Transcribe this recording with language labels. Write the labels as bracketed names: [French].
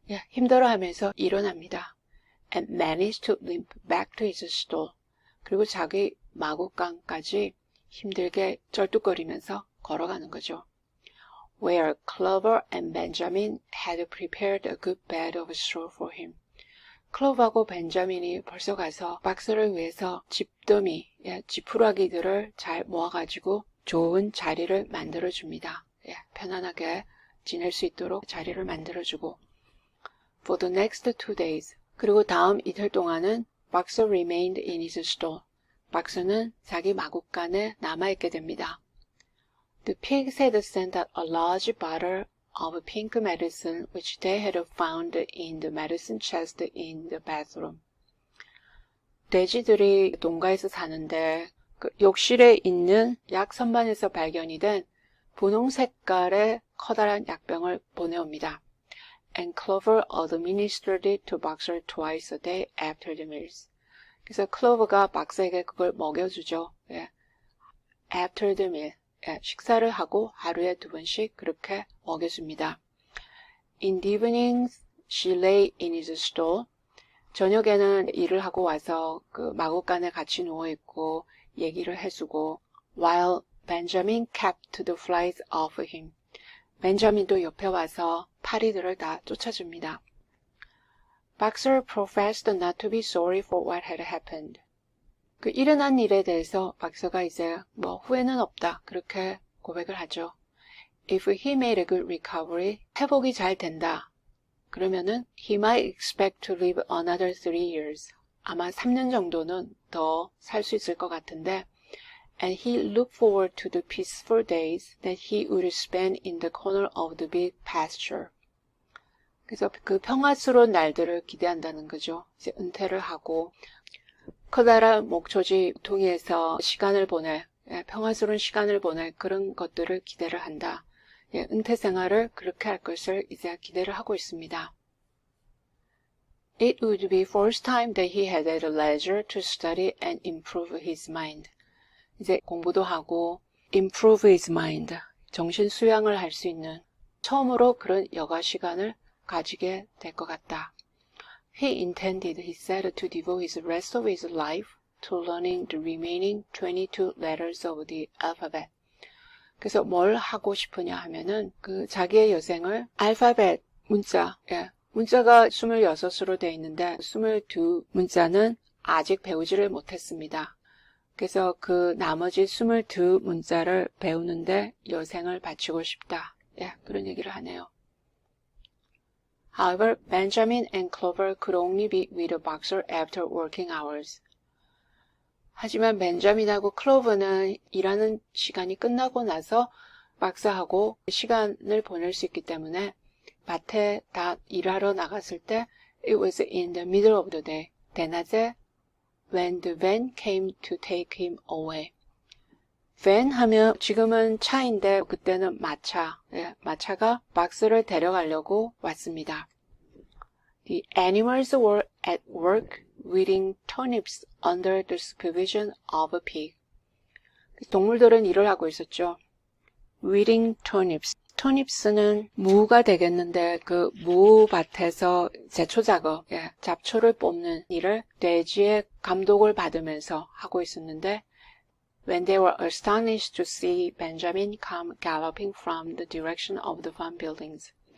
[Korean] 힘들어하면서 일어납니다. [English] And managed to limp back to his stall. [Korean] 그리고 자기 마구간까지 힘들게 쩔뚝거리면서 걸어가는 거죠. [English] Where Clover and Benjamin had prepared a good bed of straw for him. [Korean] 클로버하고 벤자민이 벌써 가서 박스를 위해서 집더미, 지푸라기들을 잘 모아가지고 좋은 자리를 만들어줍니다. 편안하게 지낼 수 있도록 자리를 만들어주고. [English] For the next 2 days. [Korean] 그리고 다음 이틀 동안은 [English] Boxer remained in his stall. [Korean] 박스는 자기 마구간에 남아있게 됩니다. [English] The pigs had sent out a large bottle of pink medicine which they had found in the medicine chest in the bathroom. [Korean] 돼지들이 농가에서 사는데 그 욕실에 있는 약 선반에서 발견이 된 분홍 색깔의 커다란 약병을 보내옵니다. [English] And Clover administered it to Boxer twice a day after the meals. [Korean] 그래서 클로버가 박스에게 그걸 먹여주죠. [English] After the meal. [Korean] 식사를 하고 하루에 2번씩 그렇게 먹여줍니다. [English] In the evenings, she lay in his stall. [Korean] 저녁에는 일을 하고 와서 그 마구간에 같이 누워있고 얘기를 해주고 [English] while Benjamin kept the flies off him. [Korean] 벤자민도 옆에 와서 파리들을 다 쫓아줍니다. [English] Boxer professed not to be sorry for what had happened. [Korean] 그 일어난 일에 대해서 박서가 이제 후회는 없다. 그렇게 고백을 하죠. [English] If he made a good recovery, [Korean] 회복이 잘 된다. 그러면은 [English] he might expect to live another 3 years. [Korean] 아마 3년 정도는 더 살 수 있을 것 같은데 [English] and he looked forward to the peaceful days that he would spend in the corner of the big pasture. [Korean] 그래서 그 평화스러운 날들을 기대한다는 거죠. 이제 은퇴를 하고 커다란 목초지 동이에서 시간을 보낼, 평화스러운 시간을 보낼 그런 것들을 기대를 한다. 은퇴 생활을 그렇게 할 것을 이제 기대를 하고 있습니다. [English] It would be first time that he had had leisure to study and improve his mind. [Korean] 이제 공부도 하고 [English] improve his mind, [Korean] 정신 수양을 할 수 있는 처음으로 그런 여가 시간을 가지게 될 것 같다. [English] He intended, he said, to devote his rest of his life to learning the remaining 22 letters of the alphabet. [Korean] 그래서 뭘 하고 싶으냐 하면은 그 자기의 여생을 알파벳 문자, 문자가 26으로 되어 있는데 22 문자는 아직 배우지를 못했습니다. 그래서 그 나머지 22 문자를 배우는데 여생을 바치고 싶다. 그런 얘기를 하네요. [English] However, Benjamin and Clover could only be with the Boxer after working hours. [Korean] 하지만 벤자민하고 클로버는 일하는 시간이 끝나고 나서 박사하고 시간을 보낼 수 있기 때문에 밭에 다 일하러 나갔을 때 [English] it was in the middle of the day, [Korean] 대낮에 [English] when the van came to take him away. [Korean] van 하면 지금은 차인데 그때는 마차, 마차가 박스를 데려가려고 왔습니다. [English] The animals were at work weeding turnips under the supervision of a pig. [Korean] 동물들은 일을 하고 있었죠. [English] weeding turnips. [Korean] turnips는 무가 되겠는데 그 무밭에서 제초 작업, 잡초를 뽑는 일을 돼지의 감독을 받으면서 하고 있었는데 [English] when they were astonished to see Benjamin come galloping from the direction of the farm buildings.